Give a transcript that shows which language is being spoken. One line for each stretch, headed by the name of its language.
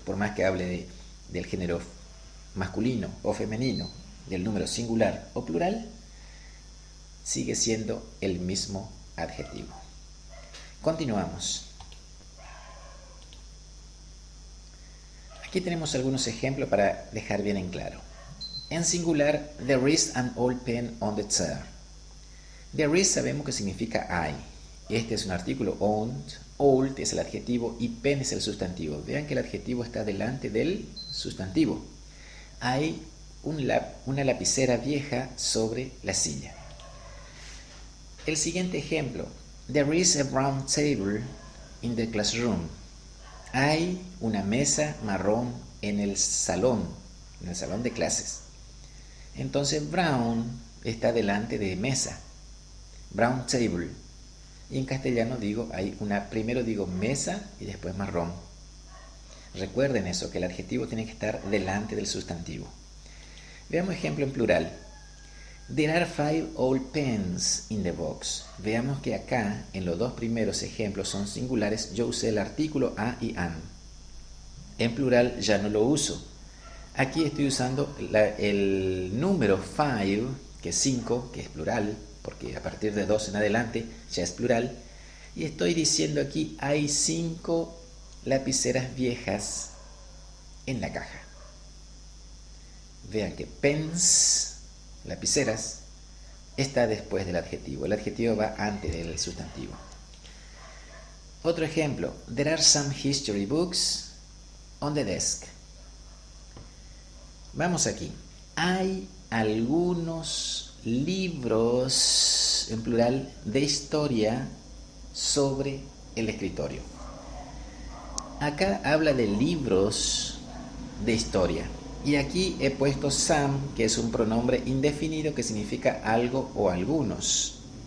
Spanish: Por más que hable del género masculino o femenino, del número singular o plural, sigue siendo el mismo adjetivo. Continuamos. Aquí tenemos algunos ejemplos para dejar bien en claro. En singular,
English: there is an old pen on the chair.
Spanish: There is sabemos que significa hay. Este es un artículo owned, old es el adjetivo y pen es el sustantivo. Vean que el adjetivo está delante del sustantivo. Hay una lapicera vieja sobre la silla. El siguiente ejemplo.
English: There is a brown table in the classroom.
Spanish: Hay una mesa marrón en el salón de clases. Entonces brown está delante de mesa. Brown table. Y en castellano primero digo mesa y después marrón. Recuerden eso, que el adjetivo tiene que estar delante del sustantivo. Veamos ejemplo en plural.
English: There are 5 old pens in the box.
Spanish: Veamos que acá, en los dos primeros ejemplos son singulares, yo usé el artículo a y an. En plural ya no lo uso. Aquí estoy usando el número 5, que es 5, que es plural, porque a partir de 2 en adelante ya es plural. Y estoy diciendo aquí, hay 5 lapiceras viejas en la caja. Vean que pens, lapiceras, está después del adjetivo. El adjetivo va antes del sustantivo. Otro ejemplo.
English: There are some history books on the desk.
Spanish: Vamos aquí. Hay algunos libros, en plural, de historia sobre el escritorio. Acá habla de libros de historia. Y aquí he puesto some, que es un pronombre indefinido que significa algo o algunos.